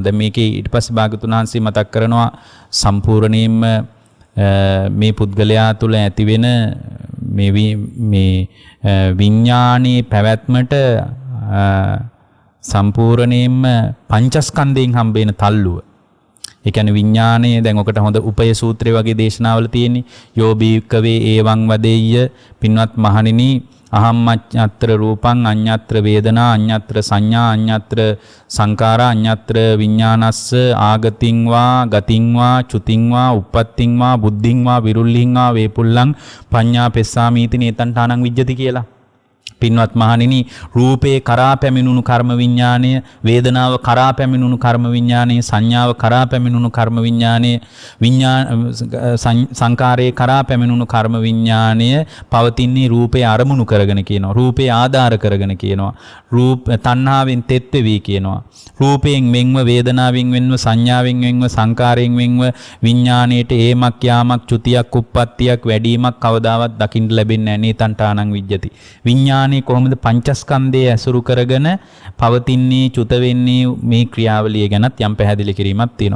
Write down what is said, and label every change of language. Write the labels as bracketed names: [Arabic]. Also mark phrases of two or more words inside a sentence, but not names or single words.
[Sinhala] දැන් මේකේ ඊට පස්සේ භාගතුන් වහන්සේ මතක් කරනවා සම්පූර්ණයෙන්ම මේ පුද්ගලයා තුළ ඇතිවෙන මේ විඥානයේ පැවැත්මට සම්පූර්ණයෙන්ම පංචස්කන්ධයෙන් හම්බෙන තල්ලුව. ඒ කියන්නේ විඥානයේ දැන් ඔකට හොඳ උපය සූත්‍රය වගේ දේශනාවල තියෙන්නේ. [Pali] යෝබීකවේ ඒවං වදෙය්‍ය [Sinhala] පින්වත් මහණෙනි [Pali] අහම්මඤ්ඤත්‍ර රූපං අඤ්ඤත්‍ර වේදනා අඤ්ඤත්‍ර සංඥා අඤ්ඤත්‍ර සංකාරා අඤ්ඤත්‍ර විඥානස්ස ආගතින් වා ගතින් වා චුතින් වා උප්පත්තින් වා බුද්ධින් වා විරුල්ලින් වා වේපුල්ලං පඤ්ඤා පෙස්සාමීති නේතං විජ්ජති කියලා. [Sinhala] පින්වත් මහණෙනි රූපේ කරා පැමිණුණු කර්ම විඥානය වේදනාව කරා පැමිණුණු කර්ම විඥානය සංඥාව කරා පැමිණුණු කර්ම විඥානය සංකාරයේ කරා පැමිණුණු කර්ම විඥානය පවතින්නේ රූපේ අරමුණු කරගෙන කියනවා රූපේ ආධාර කරගෙන කියනවා රූප තණ්හාවෙන් තෙත් වෙවි කියනවා රූපයෙන් වෙන්ව වේදනාවෙන් වෙන්ව සංඥාවෙන් වෙන්ව සංකාරයෙන් වෙන්ව විඥාණයට ඒමක් යාමක් චුතියක් උප්පත්තියක් වැඩිමක් කවදාවත් දකින්න ලැබෙන්නේ නැහැ [Pali] නේතං විජ්ජති [Sinhala] විඥාන කොහොමද පංචස්කන්ධයේ ඇසුරු කරගෙන පවතින්නේ චුත වෙන්නේ මේ ක්‍රියාවලිය ගැනත් යම් පැහැදිලි කිරීමක් තියෙනවා.